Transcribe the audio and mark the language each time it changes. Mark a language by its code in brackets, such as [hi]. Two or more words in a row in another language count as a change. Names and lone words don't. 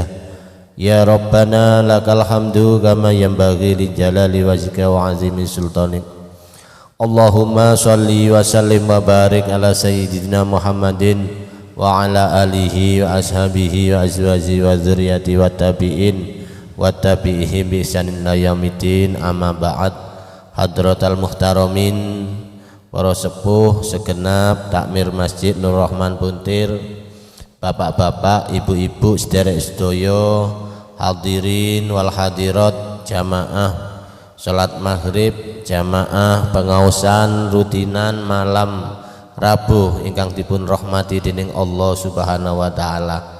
[ar] يا ربنا لك الحمد كما ينبغي لجلال وجهك وعظيم سلطانك. اللهم صل وسلم وبارك على سيدنا محمد وعلى آله وأصحابه وأزواج وذرية وتابعين وتابعيهم بإحسان إلى يوم الدين. أما بعد. حضرات المحترمين, [jv] para sepuh segenap takmir Masjid Nur Rahman Puntir, bapak-bapak, ibu-ibu, sederek sedaya, [ar] الحاضرين والحاضرات, [jv] jamaah salat maghrib, jamaah pengausan rutinan malam Rabu ingkang dipun rahmati dening Allah [ar] سبحانه وتعالى.